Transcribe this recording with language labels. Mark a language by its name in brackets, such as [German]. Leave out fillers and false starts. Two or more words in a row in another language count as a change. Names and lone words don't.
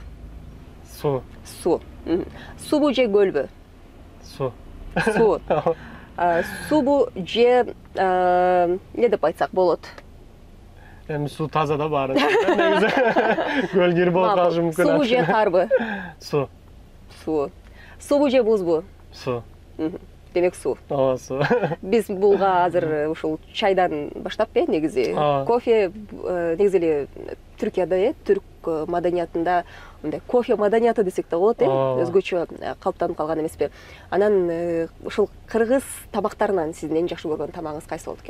[Kyrgyz] Su. Су. Субу же көлбү? Su. Су. Субу же не деп айтсак болот? Эми суу таза да бар. Негизи көл кир болуп калышы мүмкүн. Субу же карбы? Су. Су. Субу же бузбу? Су. Демек су. Ооба, су. Биз булга азыр ушул чайдан баштап негизи кофе негизи эле Түркияда түрк маданиятында мындай кофе маданияты десек да болот, өзгөчө калыптанып калган эмеспи? Анан ушул кыргыз тамактарынан сиздин эң жакшы көргөн тамагыңыз кайсы болот экен?